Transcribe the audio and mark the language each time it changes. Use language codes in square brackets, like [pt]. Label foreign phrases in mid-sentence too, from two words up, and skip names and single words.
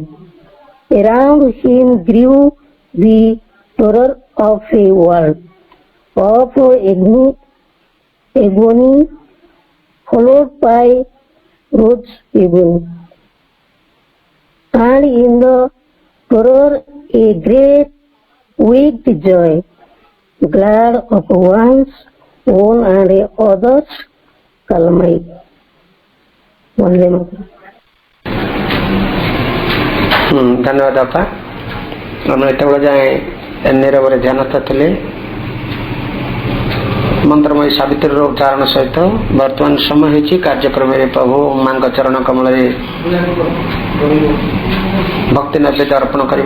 [en] Around him grew the terror of a world of agony, followed by God's agony. And in the terror a great wicked joy, glad of one's own and others' calamity. [sa] Vande Mataram. [or] ଧନ୍ୟବାଦ ବାପା। ଆମେ ଏତେବେଳେ ଯାଏ ନିରବରେ ଧ୍ୟାନସ୍ଥ ଥିଲେ ମନ୍ତ୍ରମୟୀ ସାବିତ୍ରୀର ଉଚ୍ଚାରଣ ସହିତ। ବର୍ତ୍ତମାନ ସମୟ ହୋଇଛି କାର୍ଯ୍ୟକ୍ରମରେ ପ୍ରଭୁ ମାଙ୍କ ଚରଣ କମଳରେ ଭକ୍ତି ନୈବେଦ୍ୟ ଅର୍ପଣ କରିବା।